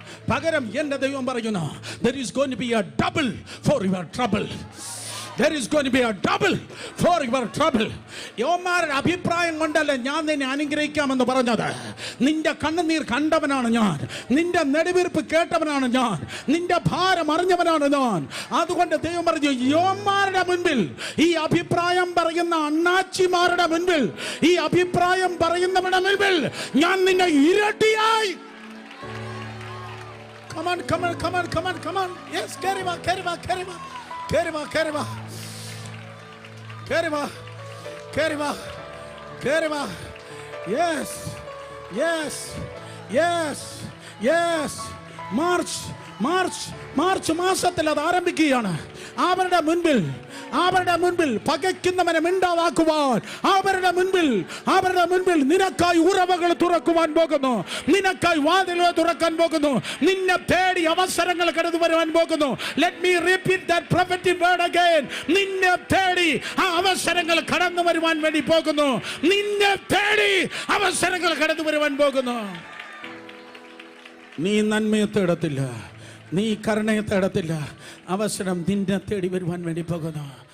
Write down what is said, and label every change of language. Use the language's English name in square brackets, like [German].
[Malayalam] പകരം എന്റെ ദൈവം പറയുന്നു, [English] there is going to be a double for your trouble. There is going to be a double for your trouble. [Malayalam] യോമാരുടെ അഭിപ്രായം കൊണ്ടല്ല ഞാൻ നിന്നെ അനുഗ്രഹിക്കാമെന്ന് പറഞ്ഞത്. നിന്റെ കണ്ണുനീർ കണ്ടവനാണ് ഞാൻ, നിന്റെ നെടുവീർപ്പ് കേട്ടവനാണ് ഞാൻ, നിന്റെ ഭാരം അറിഞ്ഞവനാണ് ഞാൻ. അതുകൊണ്ട് ദൈവം പറഞ്ഞു, യോമാരുടെ മുൻപിൽ, ഈ അഭിപ്രായം പറയുന്ന അണ്ണാച്ചിമാരുടെ മുൻപിൽ, ഈ അഭിപ്രായം പറയുന്നവരുടെ മുൻപിൽ ഞാൻ നിന്നെ ഇരട്ടിയായി. [English] Come on, come on, come on, come on, come on. Yes, carry on, carry on, carry on, carry on, carry on, carry on, carry on, carry on. Yes, yes, yes, yes. [Malayalam] March, March, March മാസത്തിൽ അത് ആരംഭിക്കുകയാണ്. അവരുടെ മുൻപിൽ പകയ്ക്കുന്നവനെ മിണ്ടാതാക്കുവാൻ, അവരുടെ മുൻപിൽ നിനക്കായി ഉറവകൾ തുറക്കുവാൻ പോകുന്നു, നിനക്കായി വാതിലുകൾ തുറക്കാൻ പോകുന്നു, നിന്നെ തേടി അവസരങ്ങൾ കടന്നു വരുവാൻ പോകുന്നു. [English] Let me repeat that prophetic word again. [Malayalam] നിന്നെ തേടി ആ അവസരങ്ങൾ കടന്നു വരുവാൻ വേണ്ടി പോകുന്നു, നിന്നെ തേടി അവസരങ്ങൾ കടന്നു വരുവാൻ പോകുന്നു. നീ നന്മയെ തേടത്തില്ല, നീ കരുണയെ തേടത്തില്ല, അവസരം നിന്നെ തേടി വരുവാൻ വേണ്ടി പോകുന്നു.